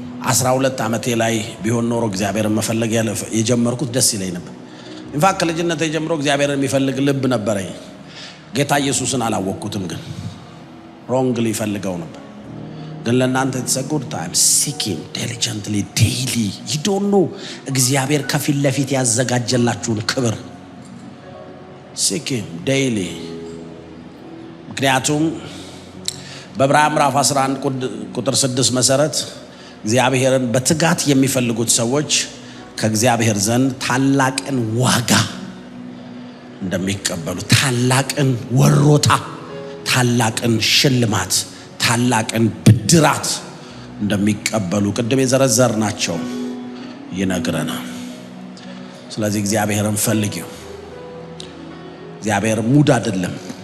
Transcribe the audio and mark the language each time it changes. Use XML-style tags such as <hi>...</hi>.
<am>12 ዓመቴ ላይ ቢሆን ኖሮ እግዚአብሔርን መፈለግ የጀመርኩት ደስ ይለኝ ነበር። ኢንፋክት ከልጅነቴ ጀምሮ እግዚአብሔርን የሚፈልግ ልብ ነበረኝ። ጌታ ኢየሱስን አላወቅኩትም፣ ግን ሮንግሊ ፈልገው ነበር። ግን ለእናንተ</am> <en>it's a good time. Seek him diligently daily. You don't know</en> <am>እግዚአብሔር ከፊት ለፊት ያዘጋጀላችሁን ክብር።</am> <en>Seek him daily.</en> <am>ምክንያቱም በዕብራውያን ምዕራፍ 11 ቁጥር 6 መሰረት እግዚአብሔርን በትጋት የሚፈልጉት ሰዎች ከእግዚአብሔር ዘንድ ታላቅን ዋጋ እንደሚቀበሉ፣ ታላቅን ወሮታ፣ ታላቅን ሽልማት፣ ታላቅን ብድራት እንደሚቀበሉ ቅድም የዘረዘርናቸው ይነግረናል። ስለዚህ እግዚአብሔርን ፈልጊው። እግዚአብሔር ሙድ አይደለም።</am>